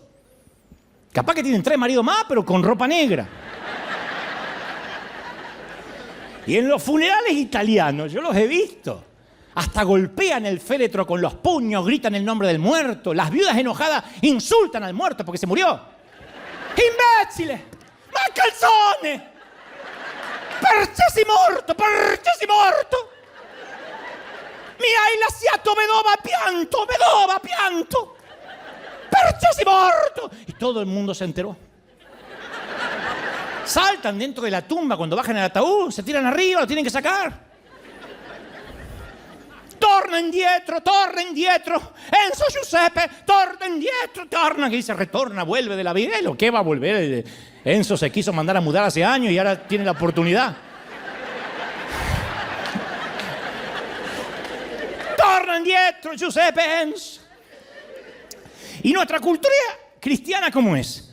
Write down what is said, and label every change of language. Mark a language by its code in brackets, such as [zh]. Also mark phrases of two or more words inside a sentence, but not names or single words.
[es] Capaz que tienen 3 maridos más, pero con ropa negra. Y en los funerales italianos, yo los he visto, hasta golpean el féretro con los puños, gritan el nombre del muerto. Las viudas enojadas insultan al muerto porque se murió. [it] ¡Imbécile! ¡Ma calzone! ¡Perché sei morto! ¡Perché sei morto! ¡Mi hai lasciato vedova pianto! ¡Perché sei morto! [es] Y todo el mundo se enteró. Saltan dentro de la tumba cuando bajan el ataúd, se tiran arriba, lo tienen que sacar. [it] Torna indietro, Enzo Giuseppe, torna indietro, torna, [es] que dice retorna, vuelve de la vida. ¿Qué va a volver? Enzo se quiso mandar a mudar hace años y ahora tiene la oportunidad. [it] Torna indietro, Giuseppe, Enzo. [es] Y nuestra cultura cristiana, ¿cómo es?